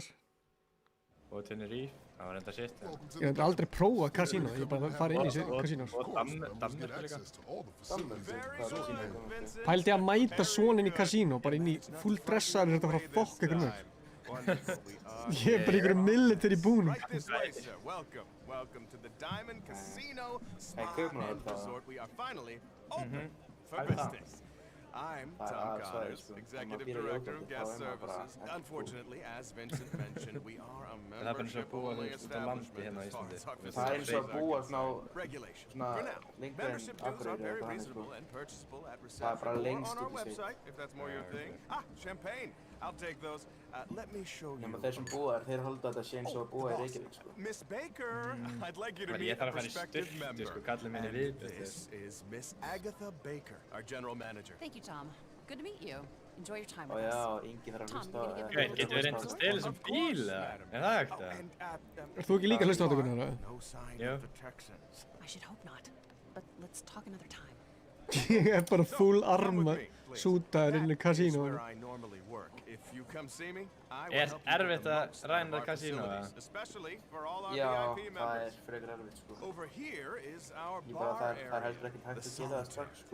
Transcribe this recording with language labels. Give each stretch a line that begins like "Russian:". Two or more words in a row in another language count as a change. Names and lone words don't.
Icelandic: Og Tenerife, það var enda shit. Ég hef aldrei prófað kasínó, ég bara farið inn í kasínós. Og Danmörku líka. Pældi að mæta svona inn í kasínó, bara inn í full dressaður þetta frá fokk ykkur með. Ég er bara ykkur military búnum.
English: Welcome to the Diamond Casino Spa and Resort. We are finally open for business. I'm Tom Connors, Executive Director of Guest Services. Unfortunately, as Vincent mentioned, we are a membership-only establishment as far as our facilities are concerned. Regulations. For now, membership dues are very reasonable and purchasable at reception or on our website, if that's more your thing. Ah, champagne. I'll take those. Let me show you.
Icelandic: Þeir sem búa þeir halda þetta sé eins og að búa í Reykjavík, sko.
English: Miss Baker, I'd like you to meet a prospective member. This is Miss Agatha Baker, our general manager. Thank you, Tom. Good to meet you. Enjoy your time with
Icelandic: Já,
English: us.
Icelandic: Ingi þarf að
English: Tom,
Icelandic: hlusta
English: you're
Icelandic: á
English: gonna
Icelandic: Getur við reynd að stela þessum bíl, eða? Er það ekkert, eða? Ert þú ekki líka að hlusta á þetta, Gunnar? Jú.
English: I should hope not. But let's talk another time.
Icelandic: Ég er bara full arma sútaður inn í kasínó. Erfitt að ræna kasínó, eða? Já, það frekar erfitt, sko. Ég bara, það heldur ekkert hægt að gera það strax, sko.